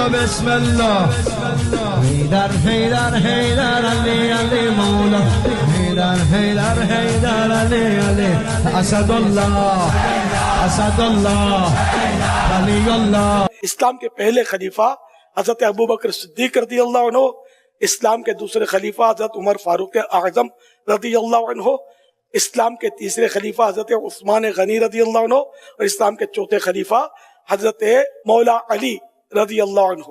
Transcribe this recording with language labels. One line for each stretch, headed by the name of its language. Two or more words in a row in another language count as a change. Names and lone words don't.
Arabic: بسم الله حيدر حيدر حيدر علي علي مولا حيدر حيدر حيدر علي علي اسد الله اسد الله علي الله.
Urdu: اسلام کے پہلے خلیفہ حضرت ابو بکر صدیق
Arabic: رضی اللہ عنہ،
Urdu: اسلام کے دوسرے خلیفہ حضرت عمر فاروق اعظم
Arabic: رضی اللہ عنہ،
Urdu: اسلام کے تیسرے خلیفہ حضرت عثمان غنی
Arabic: رضی اللہ عنہ،
Urdu: اور اسلام کے چوتھے خلیفہ حضرت مولا علی
Arabic: رضی اللہ عنہ.